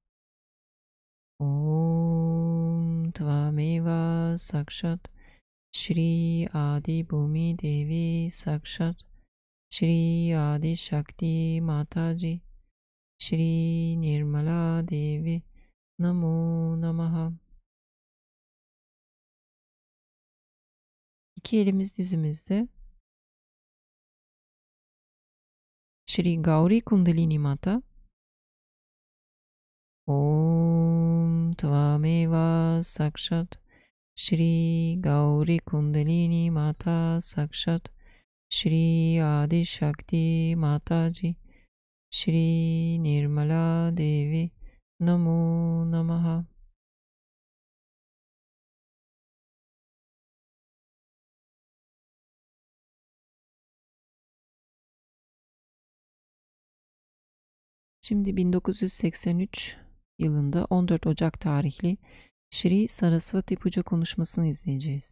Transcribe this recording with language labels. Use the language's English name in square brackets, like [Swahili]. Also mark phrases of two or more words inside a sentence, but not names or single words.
[Sanskrit] ॐ त्वमेव साक्षात् श्री आदि भूमि देवी साक्षात् श्री आदि शक्ति माताजी श्री निर्मला देवी नमो नमः. [Turkish] İki elimiz dizimizde. Shri Gauri Kundalini Mata. [Sanskrit] ॐ त्वमेव साक्षात् श्री गौरी कुण्डलिनी माता साक्षात् श्री आदि शक्ति माताजी श्री निर्मला देवी नमो नमः. [Turkish] Şimdi 1983 yılında 14 Ocak tarihli Shri Saraswati Puja konuşmasını izleyeceğiz.